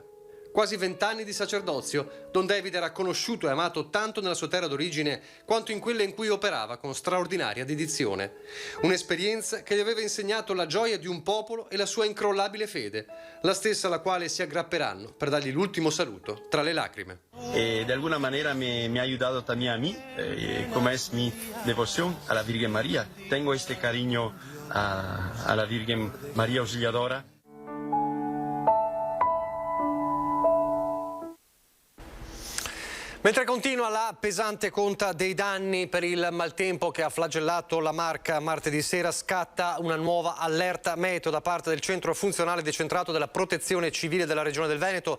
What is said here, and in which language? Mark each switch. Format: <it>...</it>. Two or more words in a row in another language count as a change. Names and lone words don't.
<it>Quasi 20 anni di sacerdozio, Don David era conosciuto e amato tanto nella sua terra d'origine quanto in quella in cui operava con straordinaria dedizione. Un'esperienza che gli aveva insegnato la gioia di un popolo e la sua incrollabile fede, la stessa alla quale si aggrapperanno per dargli l'ultimo saluto tra le lacrime.</it> <es>De alguna manera me ha ayudado también a mí, como es mi devoción a la Virgen María. Tengo este cariño a la Virgen María Auxiliadora.</es> <it>Mentre continua la pesante conta dei danni per il maltempo che ha flagellato la Marca martedì sera, scatta una nuova allerta meteo da parte del centro funzionale decentrato della Protezione Civile della Regione del Veneto.</it>